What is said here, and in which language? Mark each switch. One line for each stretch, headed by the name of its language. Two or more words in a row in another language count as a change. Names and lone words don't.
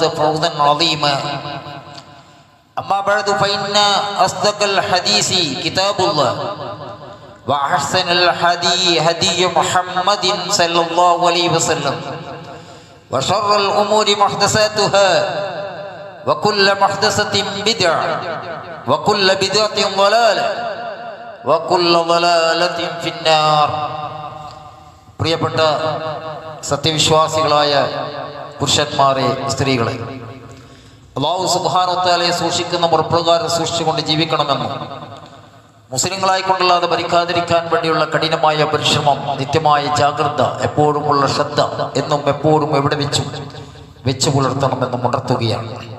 Arabic: فوزا عظيما أما بعد فإن أصدق الحديث كتاب الله وأحسن الهدي هدي محمد صلى الله عليه وسلم وشر الأمور محدثاتها وكل محدثة بدعة وكل بدعة ضلالة وكل ضلالة في النار.
Malayalam: പ്രിയപ്പെട്ട സത്യവിശ്വാസികളായ പുരുഷന്മാരെ, സ്ത്രീകളെ, അല്ലാഹു
Arabic: سبحانه وتعالى
Malayalam: സൂക്ഷിക്കുന്ന മുറപ്രകാരം സൂക്ഷിച്ചുകൊണ്ട് ജീവിക്കണമെന്നും മുസ്ലിങ്ങളായിക്കൊണ്ടല്ലാതെ ഭരിക്കാതിരിക്കാൻ വേണ്ടിയുള്ള കഠിനമായ പരിശ്രമം, നിത്യമായ ജാഗ്രത, എപ്പോഴുമുള്ള ശ്രദ്ധ എന്നും എപ്പോഴും എവിടെ വെച്ചു പുലർത്തണമെന്നും ഉണർത്തുകയാണ്.